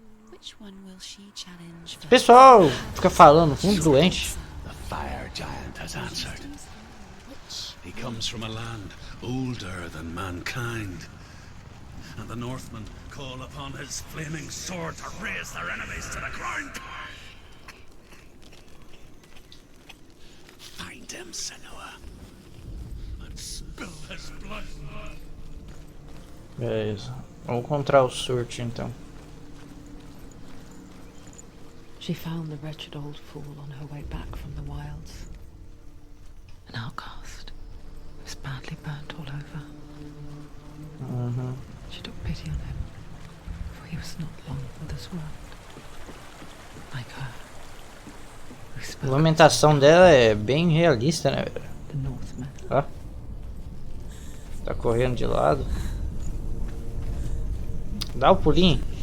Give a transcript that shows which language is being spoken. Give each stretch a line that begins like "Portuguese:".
English: Which one will she challenge first?
Portuguese: Pessoal, fica falando, fundo doente.
English: The fire giant has answered. He comes from a land older than mankind. And the Northmen call upon his flaming sword to raise their enemies to the ground. Find him, Senua, and spill his blood.
Portuguese: Beleza. Vamos encontrar o Surt então.
English: She found the wretched old fool on her way back from the wilds. An outcast. He was badly burnt all over. She took pity on him, for he was not long for this world. Like her.
Portuguese: A movimentação dela é bem realista, né?
English: The Northmen.
Portuguese: Ó. Tá correndo de lado. Dá o pulinho.